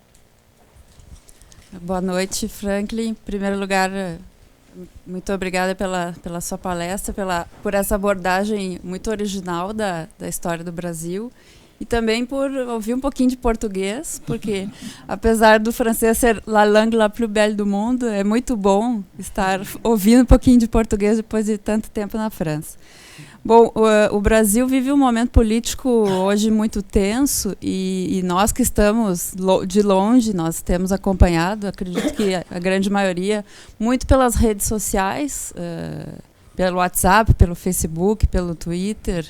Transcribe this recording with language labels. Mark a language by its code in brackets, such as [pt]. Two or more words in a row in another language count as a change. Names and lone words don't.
[pt] Boa noite, Franklin. Em primeiro lugar, muito obrigada pela sua palestra, por essa abordagem muito original da história do Brasil. E também por ouvir um pouquinho de português, porque apesar do francês ser [fr] la langue la plus belle [pt] do mundo, é muito bom estar ouvindo um pouquinho de português depois de tanto tempo na França. Bom, o Brasil vive um momento político hoje muito tenso e nós que estamos de longe, nós temos acompanhado, acredito que a grande maioria, muito pelas redes sociais, pelo WhatsApp, pelo Facebook, pelo Twitter.